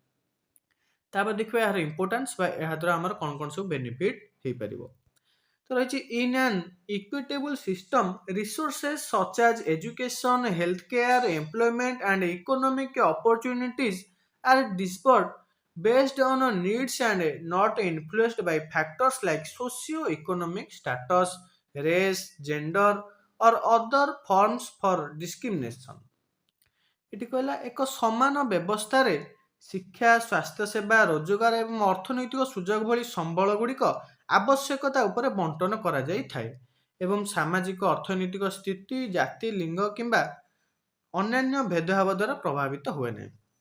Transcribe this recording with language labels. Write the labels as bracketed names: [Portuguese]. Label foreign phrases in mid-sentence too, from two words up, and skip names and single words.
[Odia] ତାପରେ ଦେଖିବା ଏହାର ଇମ୍ପୋର୍ଟାନ୍ସ ବା ଏହା ଦ୍ୱାରା ଆମର କ'ଣ କ'ଣ ସବୁ ବେନିଫିଟ୍ ହେଇପାରିବ। ତ ରହିଛି [English] in an equitable system resources such as education, health care, employment and economic opportunities are dispersed based on needs and not influenced by factors like socio-economic status, race, gender or other forms for discrimination। [Odia] ଏଠି କହିଲା ଏକ ସମାନ ବ୍ୟବସ୍ଥାରେ ଶିକ୍ଷା, ସ୍ୱାସ୍ଥ୍ୟସେବା, ରୋଜଗାର ଏବଂ ଅର୍ଥନୈତିକ ସୁଯୋଗ ଭଳି ସମ୍ବଳ ଗୁଡ଼ିକ ଆବଶ୍ୟକତା ଉପରେ ବଣ୍ଟନ କରାଯାଇଥାଏ ଏବଂ ସାମାଜିକ ଅର୍ଥନୈତିକ ସ୍ଥିତି, ଜାତି, ଲିଙ୍ଗ କିମ୍ବା ଅନ୍ୟାନ୍ୟ ଭେଦଭାବ ଦ୍ୱାରା ପ୍ରଭାବିତ ହୁଏ ନାହିଁ।